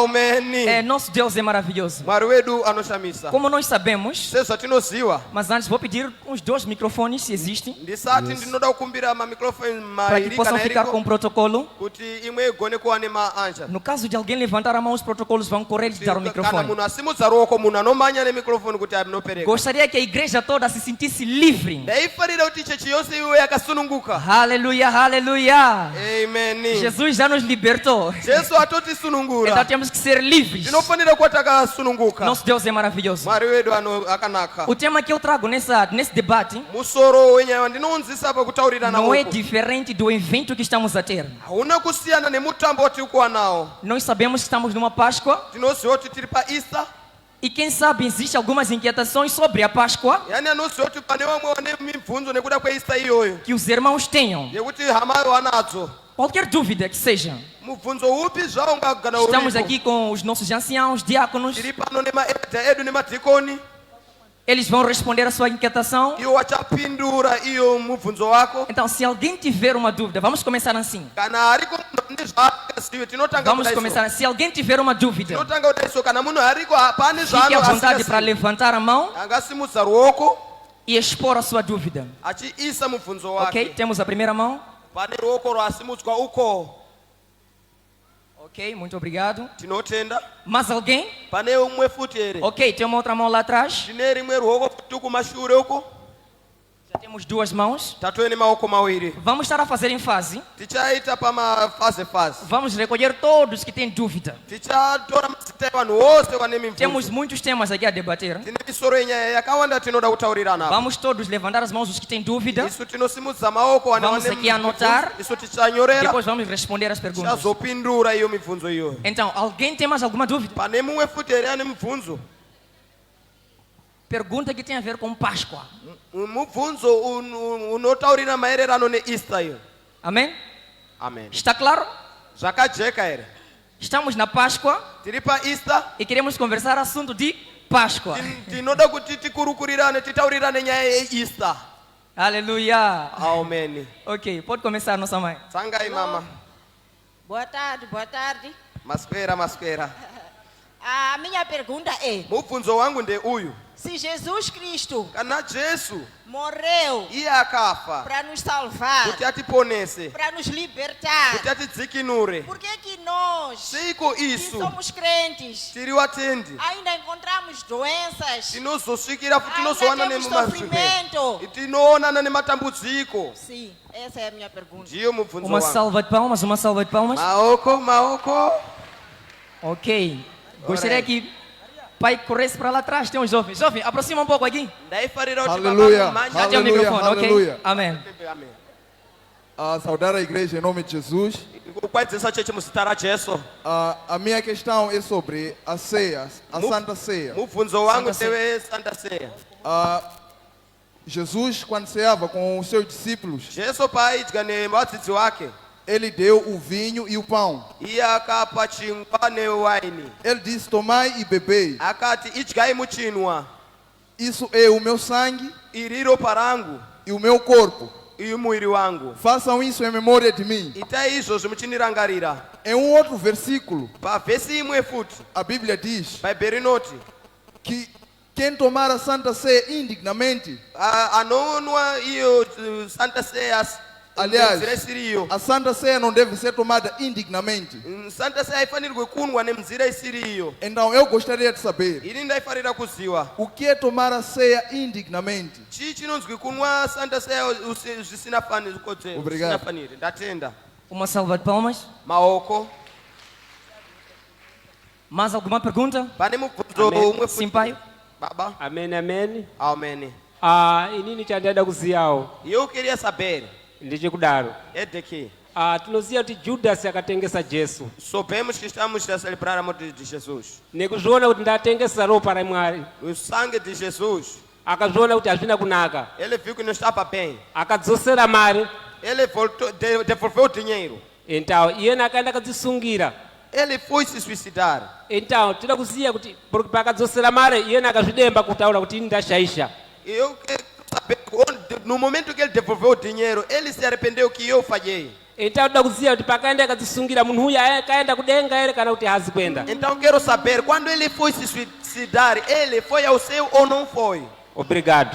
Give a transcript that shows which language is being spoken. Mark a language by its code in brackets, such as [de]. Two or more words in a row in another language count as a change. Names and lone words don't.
[pt] Amém. Nosso Deus é maravilhoso. [sn] Mwari wedu anoshamisa. [pt] Como nós sabemos, [sn] Sezvo tinoziva. [pt] mas antes vou pedir uns 2 microfones, se existem, [sn] Ndisati ndinoda kukumbira mamikrofoni [pt] para que [sn] mairi [pt] possam [sn] kana [pt] ficar com [sn] eriko [pt] o protocolo. [sn] kuti imwe igone kuva nemaanja. [pt] No caso de alguém levantar a mão, os protocolos vão correr e lhe dar o [sn] Kana [pt] microfone. [sn] munhu asimudza ruoko munhu anomanya nemikrofoni kuti anopereka. [pt] Gostaria que a igreja toda se sentisse livre. [sn] Ndaifarira kuti chechi yose iwe yakasununguka. [pt] Aleluia, aleluia. [sn] Amen. [pt] Jesus já nos libertou. [sn] Jesu atotisunungura. [pt] Então temos que ser livres. [sn] Tinofanira kuva takasununguka. [pt] Nosso Deus é maravilhoso. [sn] Mwari wedu akanaka. [pt] O tema que eu trago nesse debate [sn] Musoro wenyaya ndinounzisa pakutaurirana [pt] não é [sn] uku. [pt] diferente do evento que estamos a ter. [sn] Hauna kusiyana nemutambo watiri kuva nawo. [pt] Nós sabemos que estamos numa Páscoa [sn] Tinoziva kuti tiri paEaster. [pt] e quem sabe existem algumas inquietações sobre a Páscoa [sn] Yani anoziva kuti pane vamwe vane mibvunzo nekuda kweEaster iyoyo. [pt] que os irmãos tenham. [sn] Yekuti hama wanadzo. [pt] Qualquer dúvida que seja. [sn] Mubvunzo upi zvawo ungagana [pt] Estamos [sn] uripo. [pt] aqui com os nossos anciãos, diáconos. [sn] Tiri pano nemaedha edu nemadhikoni. [pt] Eles vão responder a sua inquietação. [sn] Iwo wachapindura iyo mubvunzo wako. [pt] Então, se alguém tiver uma dúvida, vamos começar assim. [sn] Kana ariko munhu ane zvaakazive tinotanga [pt] Vamos [sn] kudaiso. [pt] começar. Se alguém tiver uma dúvida, [sn] Tinotanga kudaiso kana munhu ariko pane [pt] fique à vontade para [sn] zvaanoasingasivi. [pt] levantar a mão [sn] Angasimudza ruoko [pt] e expor a sua dúvida. [sn] achiisa mubvunzo [pt] Ok? [sn] wake. [pt] Temos a primeira mão. [sn] Pane ruoko rwasimudzwa uko. [pt] Ok, muito obrigado. [sn] Tinotenda. [pt] Mais alguém? [sn] Pane umwe futi here. [pt] Ok, tem uma outra mão lá atrás. [sn] Tine rimwe ruoko futi kumashure uko. [pt] Já temos 2 mãos. [sn] Tatoene maoko mawiri. [pt] Vamos estar a fazer em fase. [sn] Tichaita pamafase. [pt] Vamos recolher todos que têm dúvida. [sn] Tichatora mazita evanhu vose vane [pt] Temos [sn] mibvunzo. [pt] muitos temas aqui a debater. [sn] Tine misoro yenyaya yakawanda tinoda kutaurirana apa. [pt] Vamos todos levantar as mãos os que têm dúvida. [sn] Isu tinosimudza maoko vane [pt] Vamos [sn] vane [pt] aqui anotar. [sn] mibvunzo. Isu tichanyorera. [pt] Depois vamos responder as perguntas. [sn] Tichazopindura iyo mibvunzo iyo. [pt] Então, alguém tem mais alguma dúvida? [sn] Pane mumwe futi here ane mibvunzo. [pt] Pergunta que tem a ver com Páscoa. [sn] Mubvunzo unotaurira maererano neEaster iyo. [pt] Amém? [sn] Amen. [pt] Está claro? [sn] Zvakajeka here. [pt] Estamos na Páscoa [sn] Tiri paEaster. [pt] e queremos conversar assunto de Páscoa. [sn] Tinoda kuti tikurukurirane titaurirane nyaya yeEaster. [pt] Aleluia. [sn] Amen. [pt] Ok, pode começar, nossa mãe. [sn] Tsangai mama. [pt] Boa tarde, boa tarde. [sn] Maswera. [pt] A minha pergunta é: [sn] Mubvunzo wangu ndeuyu. [pt] se Jesus Cristo [sn] Kana Jesu [pt] morreu [sn] iye akafa [pt] para nos salvar, [sn] kuti atiponese, [pt] para nos libertar, [sn] kuti atidzikinure, [pt] por que nós, [sn] seiko [pt] que [sn] isu [pt] somos crentes, [sn] tiri watendi [pt] ainda encontramos doenças, [sn] tinozosvikira [pt] ainda [sn] tinozowana [pt] temos [sn] nemumazvirwere, [pt] sofrimento? [sn] tinoonana nematambudziko. [pt] Sim, essa é a minha pergunta. [sn] Ndiyo mubvunzo [pt] Uma [sn] wangu. [pt] salva de palmas, uma salva de palmas. [sn] Maoko. [pt] Ok. Gostaria que pai corresse para lá atrás, tem uns jovens. Jovem, aproxima um pouco aqui. [sn] Ndaifarira kuti [pt] Aleluia. [sn] baba manja [pt] Já tem o Aleluia, microfone, ok? aleluia. Amém. [sn] Amen. [pt] Saudar a igreja em nome de Jesus. [sn] Kukwadzisa chechi muzita ra Jesu. [pt] A minha questão é sobre a ceia, a Santa Ceia. [sn] Mubvunzo wangu Santa tewe Santa Ceia. [pt] Jesus, quando ceava com os seus discípulos, [sn] Jesu paaidya nevadzidzi wake, [pt] ele deu o vinho e o pão. [sn] iye akapa chingwa newaini. [pt] Ele disse: tomai e bebei. [sn] Akati idyai muchinwa. [pt] Isso é o meu sangue [sn] Iri ropa rangu, [pt] e o meu corpo. [sn] iyi muviri wangu. [pt] Façam isso em memória de mim. [sn] Itai izvozvi muchindirangarira. [pt] Em um outro versículo, [sn] Pavhesi imwe futi [pt] a Bíblia diz [sn] bhaibheri rinoti [pt] que quem tomar a Santa Ceia indignamente, [sn] anonwa iyo Santa Ceia [pt] aliás, [sn] nenzira isiriyo. [pt] a Santa Ceia não deve ser tomada indignamente. [sn] Santa Ceia haifanirwe kunwa nemzira isiriyo. [pt] Então eu gostaria de saber, [sn] Ini ndaifarira kuziva [pt] o que é tomar a ceia indignamente? [sn] chii chinonzwi kunwa Santa Ceia [pt] Obrigado. [sn] zvisinafaniri. Ndatenda. [pt] Uma salva de palmas. [sn] Maoko. [pt] Mais alguma pergunta? [sn] Pane mubvunzo [pt] Amen. [sn] umwe [pt] Sim, [sn] futi. [pt] pai. [sn] Baba. [pt] Amen. [sn] Amen. Inini chandada kuziyawo [pt] Eu queria saber, [sn] ndichikudaro. Edeki, Tinoziya kuti Judasi akatengesa Jesu [pt] soubemos que estamos a celebrar a morte de Jesus. [sn] nekuzviona kuti ndatengesa ropa ra Mwari, [pt] O sangue de Jesus, [sn] akazviona kuti hazvina kunaka, [pt] ele viu que não estava bem. [sn] akadzosera mari. [pt] Ele voltou, devolveu o dinheiro. [sn] Então iyena akaenda akadzisungira. [pt] Ele foi se suicidar. [sn] Então tinoda kuziya kuti pakadzosera mari iyena akazvidemba kutaura kuti ini ndashaisha. [pt] Eu quero saber, no momento que ele devolveu o dinheiro, ele se arrependeu que eu falhei. [sn] então toda kuziya kuti pakaenda akadzisungira munhu uyu akaenda kudenga ere kana kuti hazi kuenda. [pt] Então quero saber, quando ele foi se suicidar, ele foi ao céu ou não foi? Obrigado.